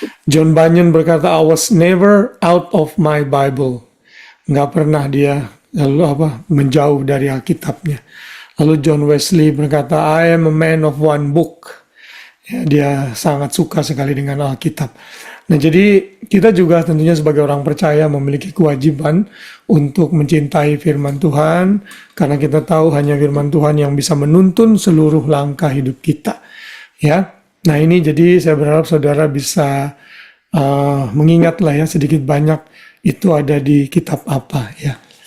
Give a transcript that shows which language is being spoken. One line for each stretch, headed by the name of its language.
English: John Bunyan
Indonesian: berkata,
English: I was never out of my Bible.
Indonesian: Nggak pernah dia menjauh dari Alkitabnya. Lalu John Wesley berkata,
English: I am a man of one book.
Indonesian: Ya, dia sangat suka sekali dengan Alkitab. Nah, jadi kita juga tentunya sebagai orang percaya memiliki kewajiban untuk mencintai firman Tuhan, karena kita tahu hanya firman Tuhan yang bisa menuntun seluruh langkah hidup kita. Ya, nah ini jadi saya berharap saudara bisa mengingatlah ya, sedikit banyak itu ada di kitab apa ya.